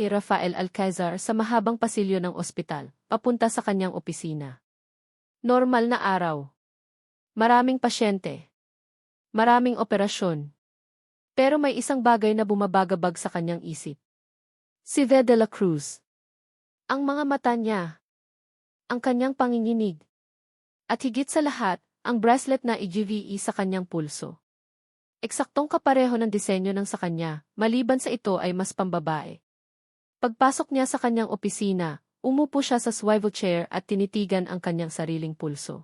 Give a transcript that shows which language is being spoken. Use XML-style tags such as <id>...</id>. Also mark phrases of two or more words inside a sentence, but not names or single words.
<tl>Rafael Alcazar sa mahabang pasilyo ng ospital, papunta sa kanyang opisina. Normal na araw. Maraming pasyente. Maraming operasyon. Pero may isang bagay na bumabagabag sa kanyang isip. Si Thea de la Cruz. Ang mga mata niya. Ang kanyang panginginig. At higit sa lahat, ang bracelet na EGVE sa kanyang pulso. Eksaktong kapareho ng disenyo ng sa kanya, maliban sa ito ay mas pambabae. Pagpasok niya sa kanyang opisina, umupo siya sa</tl> <en>swivel chair</en> <tl>at tinitigan ang kanyang sariling pulso.</tl>